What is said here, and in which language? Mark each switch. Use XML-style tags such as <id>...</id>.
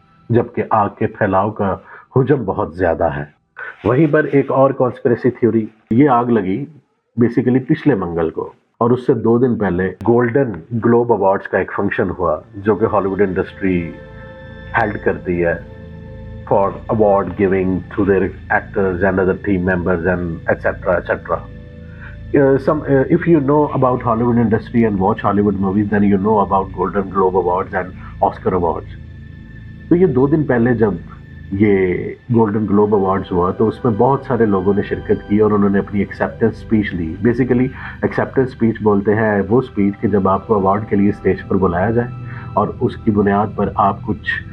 <ur>جبکہ آگ کے پھیلاؤ کا حجم بہت زیادہ ہے۔ وہیں پر ایک اور کانسپریسی تھیوری، یہ آگ لگی بیسیکلی پچھلے منگل کو، اور اس سے 2 دن پہلے گولڈن گلوب ایوارڈز کا ایک فنکشن ہوا جو کہ ہالی ووڈ انڈسٹری ہیلڈ کرتی ہے</ur> <en>For award giving to their actors and other team members and etc etc. If you know about Hollywood industry and watch Hollywood movies, then you know about Golden Globe Awards and Oscar Awards.</en> <ur>تو یہ 2 دن پہلے جب یہ golden Globe awards ہوا تو اس میں بہت سارے لوگوں نے شرکت کی اور انہوں نے اپنی ایکسیپٹنس اسپیچ دی۔ بیسیکلی ایکسیپٹنس اسپیچ بولتے ہیں وہ اسپیچ کہ جب آپ کو ایوارڈ کے لیے اسٹیج پر بلایا جائے اور اس کی بنیاد پر آپ کچھ</ur>